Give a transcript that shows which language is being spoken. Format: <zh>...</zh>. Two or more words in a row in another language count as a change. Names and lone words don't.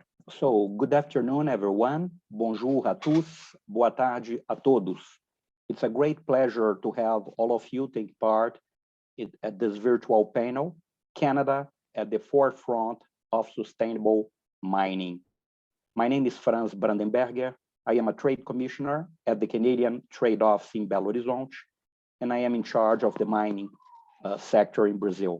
<en>So, good afternoon, everyone.</en> <fr>Bonjour à tous.</fr> <pt>Boa tarde a todos.</pt> <en>It's a great pleasure to have all of you take part at this virtual panel, Canada at the forefront of sustainable mining. My name is Franz Brandenberger. I am a trade commissioner at the Canadian Trade Office in Belo Horizonte, and I am in charge of the mining sector in Brazil.</en>